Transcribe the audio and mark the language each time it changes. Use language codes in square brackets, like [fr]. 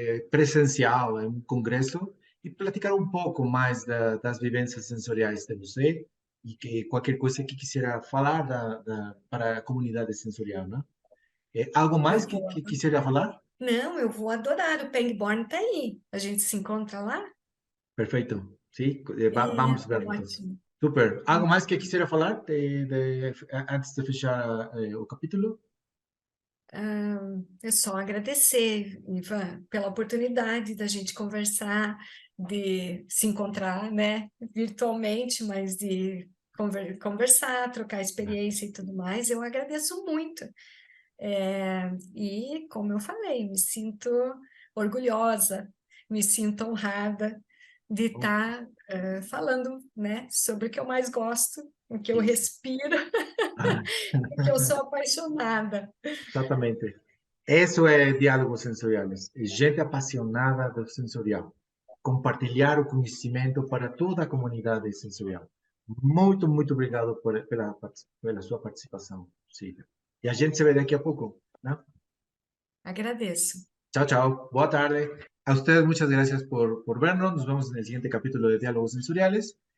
[pt] presencial, em um congresso, e platicar um pouco mais das vivências sensoriais de você e que qualquer coisa que quisiera falar para a comunidade sensorial, né? Algo Eu mais vou. que quisiera falar? Não, eu vou adorar. O Pangborn está aí. A gente se encontra lá? Perfeito. ¿sí? É, [es] Vamos a ver entonces. [pt] ótimo. Super. [es] ¿Algo más que quisiera [pt] falar antes de fechar o capítulo? É só agradecer, Ivan, pela oportunidade da gente conversar, de se encontrar, né, virtualmente, mas de conversar, trocar experiência e tudo mais. Eu agradeço muito. E, como eu falei, me sinto orgulhosa, me sinto honrada de estar falando, né, sobre o que eu mais gosto, o que eu Isso. respiro, o que eu sou apaixonada. Exatamente. Isso é diálogos sensoriais. É gente apaixonada do sensorial. Compartilhar o conhecimento para toda a comunidade sensorial. Muito, muito obrigado pela sua participação, Silvia. E a gente se vê daqui a pouco, né? Agradeço. Chao, chao. Boa tarde. [es] A ustedes muchas gracias por vernos. Nos vemos en el siguiente capítulo de Diálogos Sensoriales.